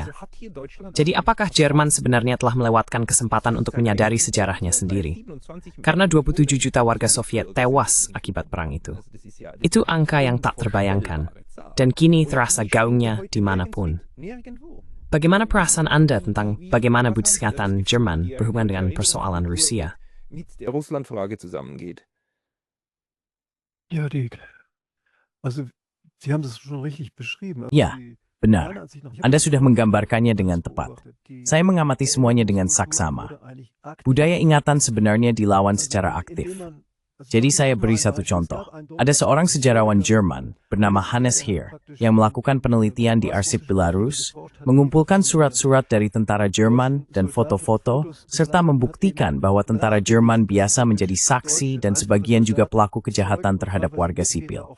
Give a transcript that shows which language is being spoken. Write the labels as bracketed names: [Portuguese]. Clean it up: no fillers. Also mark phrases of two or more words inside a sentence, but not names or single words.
[Indonesian] Jadi apakah Jerman sebenarnya telah melewatkan kesempatan untuk menyadari sejarahnya sendiri? Karena 27 juta warga Soviet tewas akibat perang itu. Itu angka yang tak terbayangkan, dan kini terasa gaungnya dimanapun. Bagaimana perasaan Anda tentang bagaimana budaya Jerman berhubungan dengan persoalan Rusia? [German] Mit der Russland-Frage zusammengeht. Ja, also Sie haben das schon richtig beschrieben. Ja. [Indonesian] Benar, Anda sudah menggambarkannya dengan tepat. Saya mengamati semuanya dengan saksama. Budaya ingatan sebenarnya dilawan secara aktif. Jadi saya beri satu contoh. Ada seorang sejarawan Jerman bernama Hannes Heer yang melakukan penelitian di arsip Belarus, mengumpulkan surat-surat dari tentara Jerman dan foto-foto, serta membuktikan bahwa tentara Jerman biasa menjadi saksi dan sebagian juga pelaku kejahatan terhadap warga sipil.